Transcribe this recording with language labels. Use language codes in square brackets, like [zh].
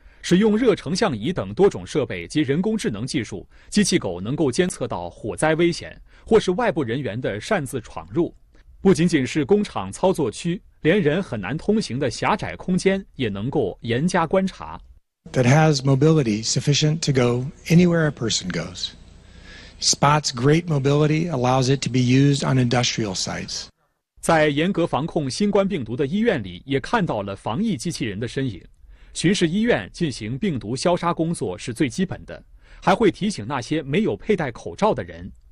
[zh] 使用热成像仪等多种设备及人工智能技术，机器狗能够监测到火灾危险或是外部人员的擅自闯入。不仅仅是工厂操作区，连人很难通行的狭窄空间也能够严加观察。 [en] That has mobility sufficient to go anywhere a person goes. Spot's great mobility allows it to be used on industrial sites. [zh] 在严格防控新冠病毒的医院里，也看到了防疫机器人的身影。巡视医院进行病毒消杀工作是最基本的，还会提醒那些没有佩戴口罩的人。